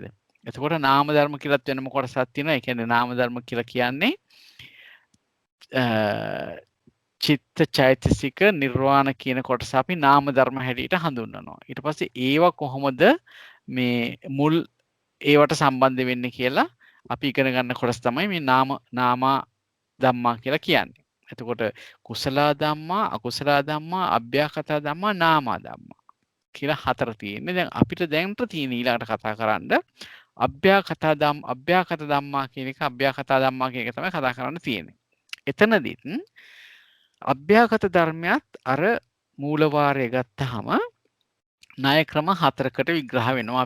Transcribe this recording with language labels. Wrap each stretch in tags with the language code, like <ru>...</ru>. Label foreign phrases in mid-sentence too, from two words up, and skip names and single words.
<si>එතකොට</si> <pi>නාම ධර්ම</pi> <si>කියලාත් වෙනම කොටසක් තියෙනවා. ඒ කියන්නේ</si> <pi>නාම ධර්ම</pi> <si>කියලා කියන්නේ චිත්ත චෛතසික නිර්වාණ කියන කොටස අපි නාම ධර්ම හැටියට හඳුන්වනවා. ඊට පස්සේ ඒවා කොහොමද මේ මුල් ඒවට සම්බන්ධ වෙන්නේ කියලා අපි ඉගෙන ගන්න කොටස තමයි මේ</si> <pi>නාම ධම්මා</pi> <si>කියලා කියන්නේ. එතකොට</si> <pi>කුසල ධම්මා, අකුසල ධම්මා, අභ්‍යාකත ධම්මා, නාම ධම්මා</pi> <si>කියලා හතර තියෙන්නේ. දැන් අපිට දැනට තියෙන ඊළඟට කතා කරන්න</si> <pi>අභ්‍යාකත ධම්මා</pi> <si>කියන එක තමයි කතා කරන්න තියෙන්නේ. එතනදිත් අභ්‍යාගත ධර්මයත් අර මූල වාරය ගත්තාම ණය ක්‍රම 4කට විග්‍රහ වෙනවා.</si>